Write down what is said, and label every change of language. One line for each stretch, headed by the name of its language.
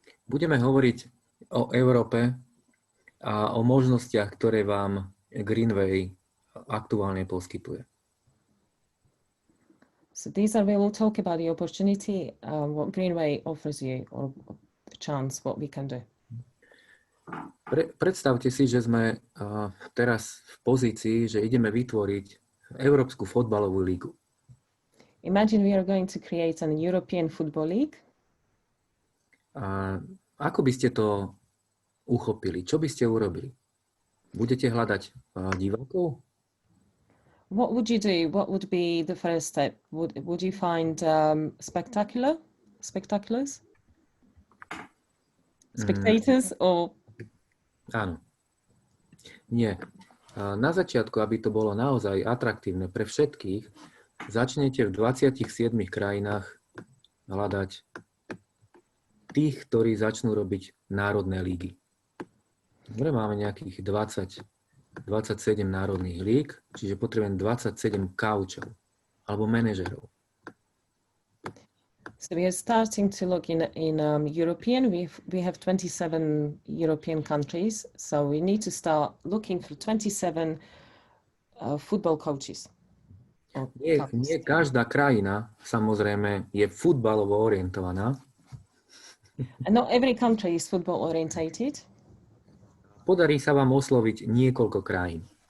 Slovak: Budeme hovoriť o Európe a o možnostiach, ktoré vám Greenway aktuálne poskytuje.
English: So we will talk about the opportunity, what Greenway offers you, or the chance, what we can do.
Slovak: Predstavte si, že sme teraz v pozícii, že ideme vytvoriť Európsku fotbalovú lígu.
English: Imagine we are going to create an European Football League.
Slovak: Ako by ste to uchopili? Čo by ste urobili? Budete hľadať divákov?
English: What would you do? What would be the first step? Would you find spectators? Spectators or?
Slovak: Áno. Nie. Na začiatku, aby to bolo naozaj atraktívne pre všetkých, začnete v 27 krajinách hľadať tých, ktorí začnú robiť národné lígy. Dobre, máme nejakých 27 národných líg, čiže potrebujem 27 kaučov alebo manažerov.
English: So we are starting to look in European. We have 27 European countries, so we need to start looking for 27 football coaches.
Slovak: Nie každá krajina, samozrejme, je futbalovo orientovaná.
English: And not every country is football orientated.
Slovak: Podarí sa vám osloviť niekoľko krajín.